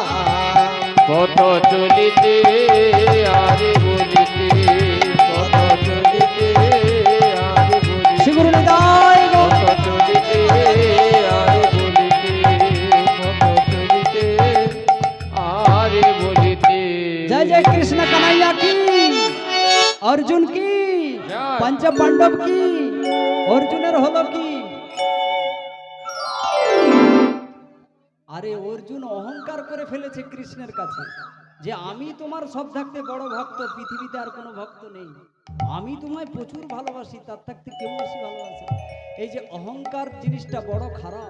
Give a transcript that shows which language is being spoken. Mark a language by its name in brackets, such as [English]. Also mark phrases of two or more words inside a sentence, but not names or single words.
[Bangla] পথ চলিতে আরে বলিতে, পথ চলিতে আরে বলিতে, শিগুরু হৃদয় পথ চলিতে আরে বলিতে, পথ চলিতে আরে বলিতে। [Hindi] जय जय कृष्ण कन्हैया की, अर्जुन की, जय। पंच पांडव की, [Bangla] অর্জুনের হলো কি। আরে অর্জুন অহংকার করে ফেলেছে কৃষ্ণের কাছে যে আমি তোমার সব থাকতে বড় ভক্ত, পৃথিবীতে আর কোনো ভক্ত নেই, আমি তোমায় প্রচুর ভালোবাসি, তার থাকতে কেউ বেশি ভালোবাসে। এই যে অহংকার জিনিসটা বড় খারাপ।